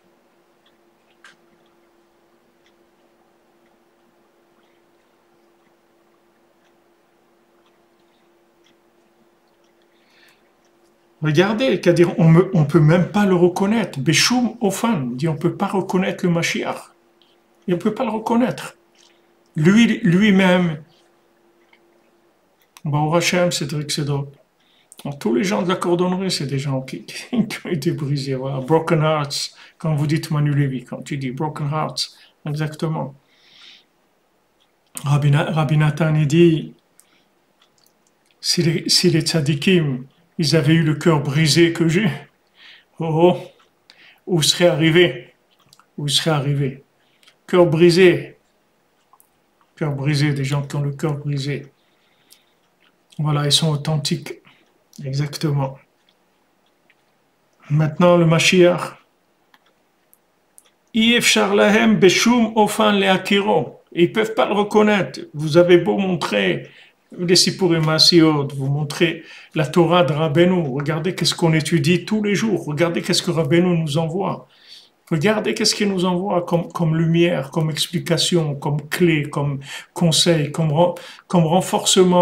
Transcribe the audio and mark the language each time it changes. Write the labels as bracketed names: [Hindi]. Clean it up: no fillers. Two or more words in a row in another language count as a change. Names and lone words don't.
[French] Regardez, c'est-à-dire on peut même pas le reconnaître. [Hebrew] בשום אופן [French] dit on peut pas reconnaître le Mashiach. Et on peut pas le reconnaître. Lui-même, [Hebrew] ברוך השם, [French] Cédric Sedok. Tous les gens de la cordonnerie, c'est des gens qui ont été brisés. Voilà. [English] Broken hearts, [French] quand vous dites Manu Lévy, quand tu dis [English] broken hearts, [French] exactement. Rabbi Nathan, il dit, si les tzadikim, ils avaient eu le cœur brisé que j'ai, oh, où serait arrivé? Où serait arrivé? Cœur brisé, des gens qui ont le cœur brisé. Voilà, ils sont authentiques. Exactement. Maintenant, le Mashiach. [Hebrew] אפשר להם בשום אופן להכירו. [French] Ils ne peuvent pas le reconnaître. Vous avez beau montrer les Sipurim Asiot, vous montrez la Torah de Rabbeinu. Regardez qu'est-ce qu'on étudie tous les jours. Regardez qu'est-ce que Rabbeinu nous envoie. Regardez qu'est-ce qu'il nous envoie comme lumière, comme explication, comme clé, comme conseil, comme renforcement.